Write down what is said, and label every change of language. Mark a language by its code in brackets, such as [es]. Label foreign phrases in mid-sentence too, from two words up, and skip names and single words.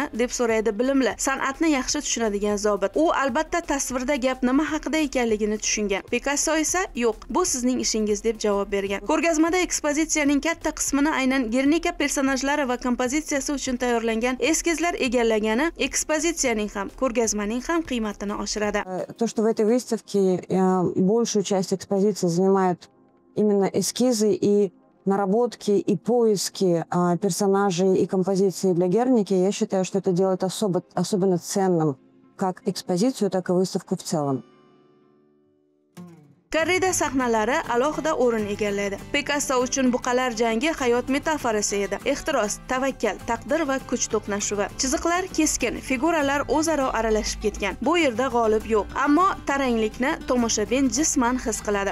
[uz] deb so'raydi bilimli, san'atni yaxshi tushunadigan zobit. U albatta tasvirda gap nima haqida ekanligini tushungan. Picasso esa yo'q, bu sizning ishingiz deb javob bergan. Ko'rgazmada ekspozitsiyaning katta qismini aynan Gernika personajlari va kompozitsiyasi uchun tayyorlangan eskizlar egallagani ekspozitsiyaning ham, ko'rgazmaning ham qiymatini oshiradi. [ru] То, что в этой выставке большую часть экспозиции занимают именно эскизы и наработки и поиски персонажей и композиций для Герники, я считаю, что это делает особенно ценным как экспозицию, так и выставку в целом. [uz] Korrida sahnalari alohida o'rin egallaydi. Picasso uchun buqalar jangi hayot metaforasi edi. Ehtiros, tavakkal, taqdir va kuch to'qnashuvi. Chiziqlar keskin, figuralar o'zaro aralashib ketgan. Bu yerda g'olib yo'q, ammo taranglikni tomoshabin jisman his qiladi.